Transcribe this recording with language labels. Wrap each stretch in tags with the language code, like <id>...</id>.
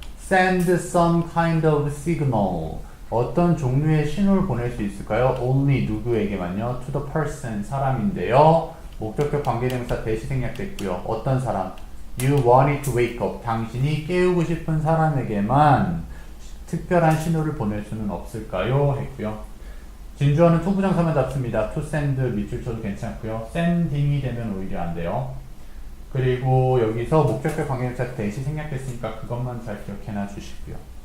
<en>Send some kind of signal.</en> <ko>어떤 종류의 신호를 보낼 수 있을까요?</ko> <en>Only</en> <ko>누구에게만요?</ko> <en>To the person,</en> <ko>사람인데요. 목적격 관계대명사 대시 생략됐고요. 어떤 사람?</ko> <en>You wanted to wake up.</en> <ko>당신이 깨우고 싶은 사람에게만 특별한 신호를 보낼 수는 없을까요? 했고요. 진주어는 투부정사만 잡습니다. to send 밑줄 쳐도 괜찮고요. sending이 되면 오히려 안 돼요. 그리고 여기서 목적격 관계대명사 대시 생략됐으니까 그것만 잘 기억해놔 주시고요.</ko>